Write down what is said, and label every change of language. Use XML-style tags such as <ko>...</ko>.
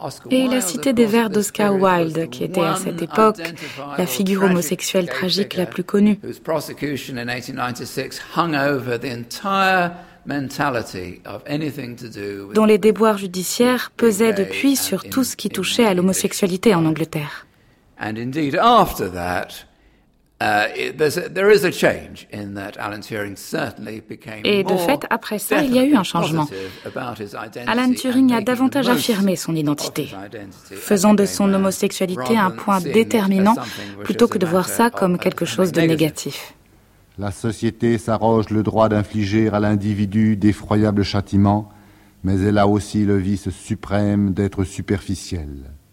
<fr>Et il a cité des vers d'Oscar Wilde, qui était à cette époque la figure homosexuelle tragique la plus connue.</fr> <en>Whose prosecution in 1896 hung over the entire mentality of anything to do with.</en> <fr>Dont les déboires judiciaires pesaient depuis sur tout ce qui touchait à l'homosexualité en Angleterre.</fr> <en>And indeed, after that. There is a change in that Alan Turing certainly became more.</en> <fr>Et de fait, après ça, il y a eu un changement. Alan Turing a davantage affirmé son identité, faisant de son homosexualité un point déterminant plutôt que de voir ça comme quelque chose de négatif. La société s'arroge le droit d'infliger à l'individu d'effroyables châtiments, mais elle a aussi le vice suprême d'être superficiel.</fr>